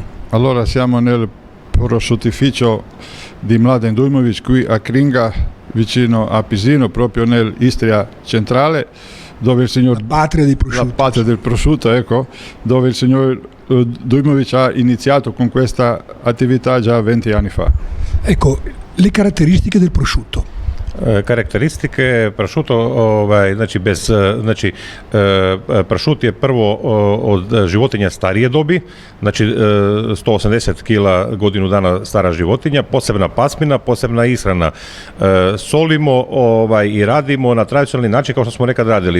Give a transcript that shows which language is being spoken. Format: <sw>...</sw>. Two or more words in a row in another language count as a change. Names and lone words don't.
<it>Allora, siamo nel prosciuttificio di Mladen Dujmovic qui a Kringa, vicino a Pisino, proprio nell'Istria centrale, dove il signor... La patria dei prosciutti. La patria del prosciutto, ecco, dove il signor Dujmovic ha iniziato con questa attività già 20 anni fa. Ecco, le caratteristiche del prosciutto.</it> <hr>Karakteristike prosciutto, prosciut je prvo od životinja starije dobi, znači 180 kg godinu dana stara životinja, posebna pasmina, posebna ishrana. Solimo i radimo na tradicionalni način kao što smo nekad radili.</hr>